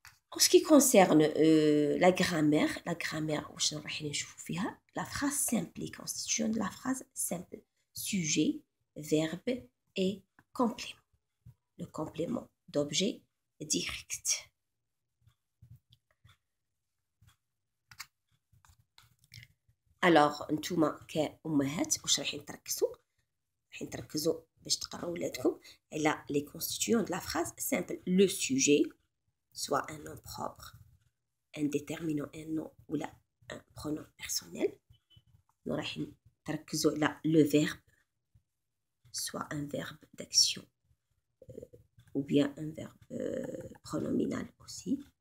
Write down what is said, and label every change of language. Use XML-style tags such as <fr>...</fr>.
<fr>En ce qui concerne la grammaire</fr> <ar>واش رايحين نشوفوا فيها</ar> <fr>la phrase simple, les constitutions de la phrase simple. Sujet, verbe et complément. Le complément d'objet direct.</fr> <ar>Alors, نتوما كأمهات واش رايحين تركزوا باش تقراو ولادكم على</ar> <fr>les constituants de la phrase simple. Le sujet, soit un nom propre, un déterminant, un nom ou là un pronom personnel. Nous</fr> <ar>رايحين تركزوا على</ar> <fr>le verbe, soit un verbe d'action ou bien un verbe pronominal aussi.</fr>